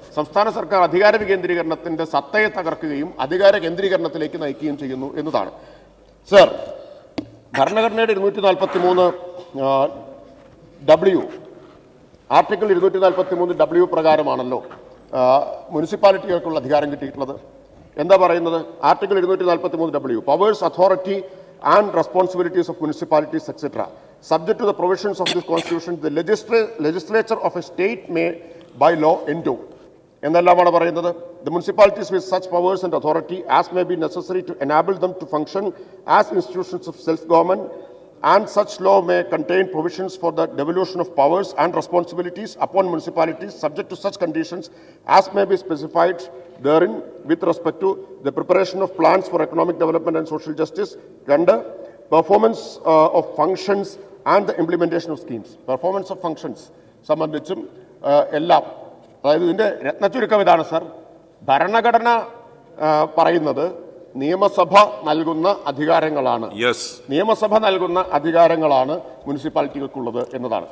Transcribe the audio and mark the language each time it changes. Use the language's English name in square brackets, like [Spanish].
[Malayalam] സംസ്ഥാന സർക്കാർ അധികാര വികേന്ദ്രീകരണത്തിൻ്റെ സത്തയെ തകർക്കുകയും അധികാര കേന്ദ്രീകരണത്തിലേക്ക് നയിക്കുകയും ചെയ്യുന്നു എന്നതാണ്. സർ, ഭരണഘടനയുടെ 243W ആർട്ടിക്കിൾ 243W പ്രകാരമാണല്ലോ മുനിസിപ്പാലിറ്റികൾക്കുള്ള അധികാരം കിട്ടിയിട്ടുള്ളത്. എന്താ പറയുന്നത്? [English] Article 243W powers, authority and responsibilities of municipalities, etc. Subject to the provisions of this constitution, the legislature of a state may by law endow. [Malayalam] എന്നെല്ലാമാണ് പറയുന്നത്. [English] The municipalities with such powers and authority as may be necessary to enable them to function as institutions of self-government, and such law may contain provisions for the devolution of powers and responsibilities upon municipalities subject to such conditions as may be specified therein with respect to the preparation of plans for economic development and social justice. Performance of functions and the implementation of schemes. Performance of functions [Malayalam] സംബന്ധിച്ചും എല്ലാം, അതായത് ഇതിൻ്റെ രത്നച്ചുരുക്കം ഇതാണ് sir. ഭരണഘടന പറയുന്നത് നിയമസഭ നൽകുന്ന അധികാരങ്ങളാണ്, നിയമസഭ നൽകുന്ന അധികാരങ്ങളാണ് മുനിസിപ്പാലിറ്റികൾക്കുള്ളത് എന്നതാണ്.